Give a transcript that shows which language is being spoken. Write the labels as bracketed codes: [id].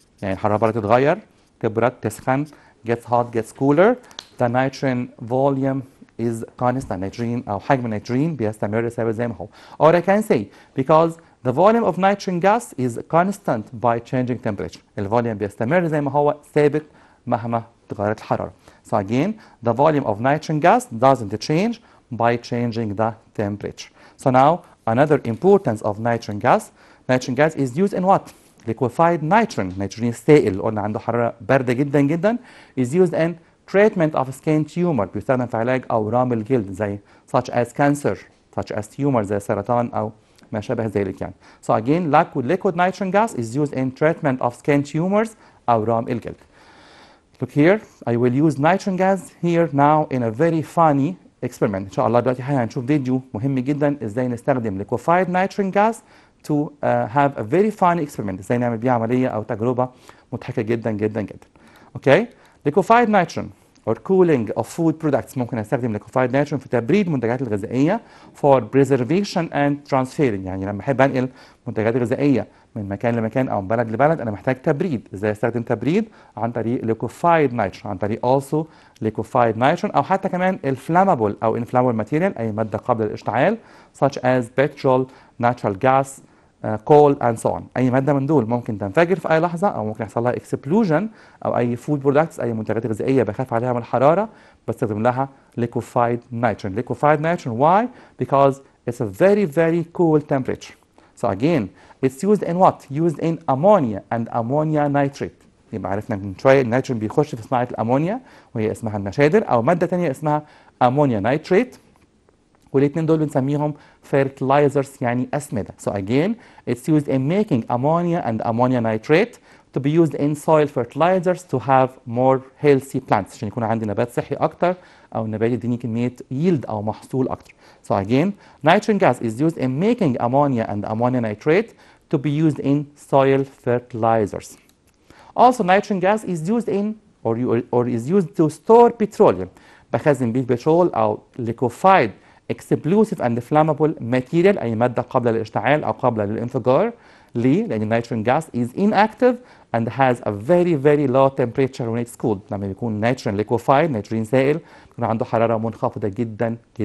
[ar] يعني الحرارة تتغير، تبرد، تسخن، [en] gets hot, gets cooler. The nitrogen volume is constant. [ar] النيتروجين أو حجم النيتروجين بيستمر ثابت زي ما هو. [en] Or I can say because the volume of nitrogen gas is constant by changing temperature. [ar] الفوليوم بيستمر زي ما هو ثابت مهما تغيرت الحرارة. [en] So again, the volume of nitrogen gas doesn't change by changing the temperature. So now another importance of nitrogen gas. Nitrogen gas is used in what? Liquefied nitrogen. [ar] نيتروجين سائل قلنا عنده حرارة باردة جدا جدا [en] is used in treatment of skin tumor. [ar] بيستخدم في علاج أورام الجلد زي [en] such as cancer, such as tumor [ar] زي سرطان أو ما شابه ذلك يعني. [en] So again, liquid nitrogen gas is used in treatment of skin tumors [ar] أورام الجلد. [en] Look here, I will use nitrogen gas here now in a very funny experiment. [ar] إن شاء الله دلوقتي هنشوف فيديو مهم جدا إزاي نستخدم [en] liquefied nitrogen gas to have a very funny experiment. [ar] إزاي نعمل بيها عملية أو تجربة مضحكة جدا جدا جدا. [en] Okay? Liquefied nitrogen or cooling of food products. [ar] ممكن استخدم liquefied nitrogen في تبريد المنتجات الغذائية [en] for preservation and transferring. [ar] يعني لما احب انقل منتجات غذائية من مكان لمكان او من بلد لبلد انا محتاج تبريد. ازاي استخدم تبريد؟ عن طريق liquefied nitrogen، عن طريق also liquefied nitrogen او حتى كمان الفلامبل او [en] inflammable material [ar] اي مادة قابلة للاشتعال [en] such as petrol, natural gas, coal and so on. [ar] اي ماده من دول ممكن تنفجر في اي لحظه او ممكن يحصل لها اكسبلوجن او اي فود برودكتس اي منتجات غذائيه بخاف عليها من الحراره بستخدم لها liquefied nitrogen. [en] Liquefied nitrogen, why? Because it's a very cool temperature. So again, it's used in what? Used in ammonia and ammonia nitrate. [ar] يبقى عرفنا من شويه النيتروجين بيخش في صناعه الامونيا وهي اسمها النشادر او ماده ثانيه اسمها امونيا نيتريت والاثنين دول بنسميهم fertilizers يعني أسمدة. [en] So again, it's used in making ammonia and ammonia nitrate to be used in soil fertilizers to have more healthy plants [ar] عشان يكون عندي نبات صحي أكتر أو النبات يديني كمية yield أو محصول أكتر. [en] So again, nitrogen gas is used in making ammonia and ammonia nitrate to be used in soil fertilizers. Also, nitrogen gas is used in or is used to store petroleum. [ar] بخزن بيه بترول أو [en] liquefied explosive and flammable material [ar] أي مادة قابلة للاشتعال أو قابلة للانفجار. ليه؟ لأن النيتروجين [en] gas is inactive and has a very low temperature when it's cooled. [ar] لما بيكون نيتروجين liquefied نيتروجين سائل بيكون عنده حرارة منخفضة جدا.